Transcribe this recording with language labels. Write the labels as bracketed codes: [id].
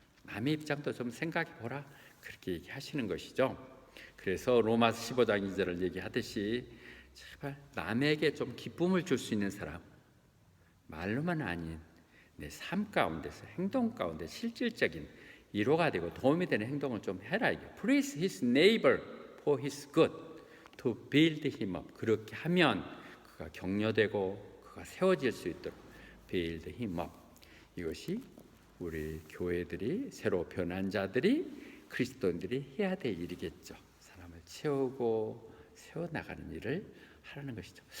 [ko] 남의 입장도 좀 생각해 보라. 그렇게 얘기하시는 것이죠. 그래서 로마서 15장 2절을 얘기하듯이 제발 남에게 좀 기쁨을 줄 수 있는 사람, 말로만 아닌 내 삶 가운데서 행동 가운데 실질적인 위로가 되고 도움이 되는 행동을 좀 해라. [en] Please his neighbor for his good to build him up. [ko] 그렇게 하면 그가 격려되고 그가 세워질 수 있도록 [en] build him up. [ko] 이것이 우리 교회들이 새로 변한 자들이 그리스도인들이 해야 될 일이겠죠. 사람을 채우고 세워나가는 일을 하라는 것이죠.